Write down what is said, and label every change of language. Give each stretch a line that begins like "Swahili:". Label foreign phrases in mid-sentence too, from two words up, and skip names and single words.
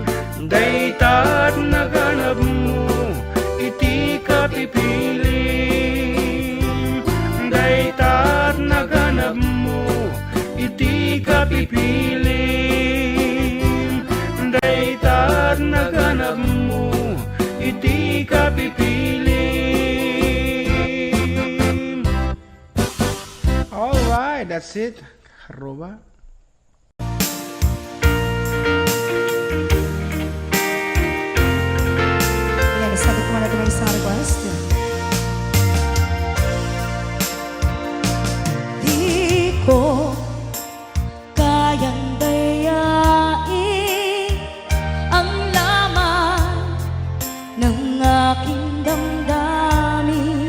Iloko: Daytat naganab mo, iti ka pipili. Daytat naganab mo, iti ka pipili. Daytat naganab mo, iti ka pipili.
English: Alright, that's it. Haroba.
Filipino: Ayan, sabi ko natin may isang request. Di ko kayang dayain ang laman ng aking damdamin.